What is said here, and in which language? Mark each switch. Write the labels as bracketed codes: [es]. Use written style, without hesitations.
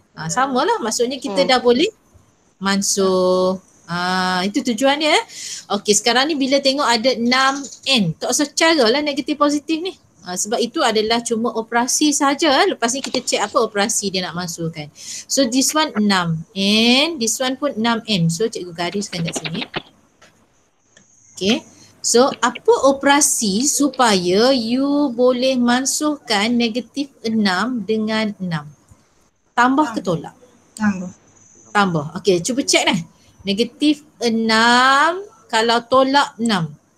[ms] Samalah, maksudnya kita dah boleh mansuh. Itu tujuan dia. Okey, sekarang ni bila tengok ada 6N, tak usah caralah negatif positif ni. Sebab itu adalah cuma operasi saja. Lepas ni kita cek apa operasi dia nak masukkan. [en] So this one 6N, this one pun 6N. [ms] So cikgu gariskan kat sini. Okay. So apa operasi supaya you boleh masukkan negatif 6 dengan 6? Tambah ke tolak? Tambah. Tambah. Okay, cuba cek dah. Negatif 6 kalau tolak 6.